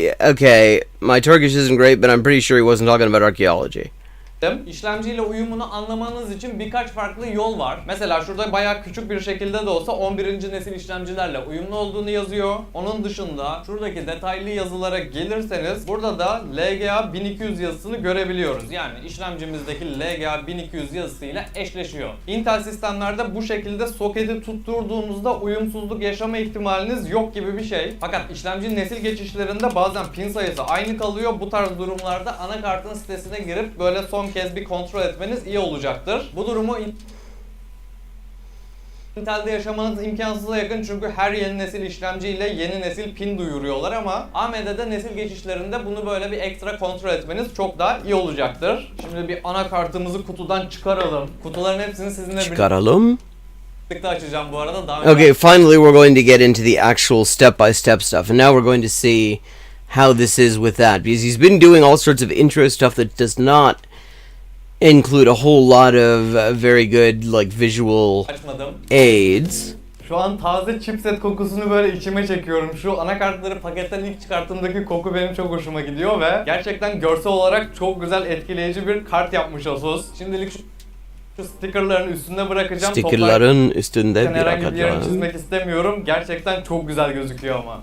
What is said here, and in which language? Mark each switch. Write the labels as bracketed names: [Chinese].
[English] Okay, my Turkish isn't great, but I'm pretty sure he wasn't talking about archaeology. [Turkish] İşlemciyle uyumunu anlamanız için birkaç farklı yol var. Mesela şurada bayağı küçük bir şekilde de olsa 11. nesil işlemcilerle uyumlu olduğunu yazıyor. Onun dışında şuradaki detaylı yazılara gelirseniz burada da LGA 1200 yazısını görebiliyoruz. Yani işlemcimizdeki LGA 1200 yazısıyla eşleşiyor. Intel sistemlerde bu şekilde soketi tutturduğunuzda uyumsuzluk yaşama ihtimaliniz yok gibi bir şey. Fakat işlemci nesil geçişlerinde bazen pin sayısı aynı kalıyor. Bu tarz durumlarda anakartın sitesine girip böyle son kez bir kontrol etmeniz iyi olacaktır. Bu durumu Intel'de yaşamanız imkansıza yakın çünkü her yeni nesil işlemciyle yeni nesil pin duyuruyorlar ama AMD'de nesil geçişlerinde bunu böyle bir ekstra kontrol etmeniz çok daha iyi olacaktır. Şimdi bir anakartımızı kutudan çıkaralım. Kutuların hepsini sizinle birlikte açacağım bu arada. [English] Okay, finally we're going to get into the actual step-by-step stuff, and now we're going to see how this is with that, because he's been doing all sorts of intro stuff that does not include a whole lot of very good like visual aids. [Turkish] Şu an taze chipset kokusunu böyle içime çekiyorum. Şu anakartları paketten ilk çıkarttığımdaki koku benim çok hoşuma gidiyor ve gerçekten görsel olarak çok güzel etkileyici bir kart yapmış Asus. Şimdilik şu stickerların üstünde bırakacağım. Stickerların üstünde herhangi bir yerini çizmek istemiyorum. Gerçekten çok güzel gözüküyor ama.